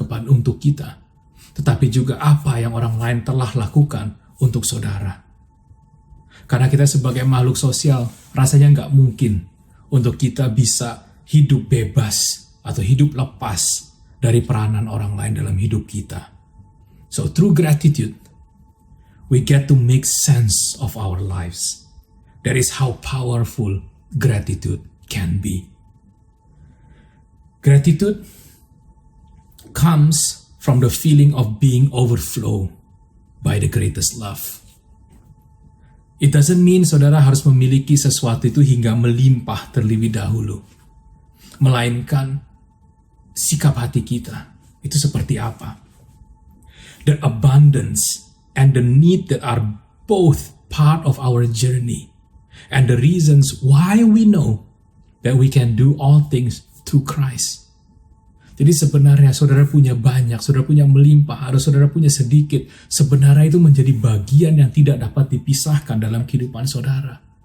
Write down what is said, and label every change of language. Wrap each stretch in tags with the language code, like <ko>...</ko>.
<id>untuk kita, tetapi juga apa yang orang lain telah lakukan untuk saudara. Karena kita sebagai makhluk sosial, rasanya nggak mungkin untuk kita bisa hidup bebas atau hidup lepas dari peranan orang lain dalam hidup kita.</id> <en>So through gratitude, we get to make sense of our lives. That is how powerful gratitude can be. Gratitude comes from the feeling of being overflowed by the greatest love. It doesn't mean</en> <id>saudara harus memiliki sesuatu itu hingga melimpah terlebih dahulu. Melainkan sikap hati kita itu seperti apa.</id> <en>The abundance and the need that are both part of our journey and the reasons why we know that we can do all things through Christ.</en> <id>Jadi sebenarnya saudara punya banyak, saudara punya melimpah, atau saudara punya sedikit, sebenarnya itu menjadi bagian yang tidak dapat dipisahkan dalam kehidupan saudara.</id>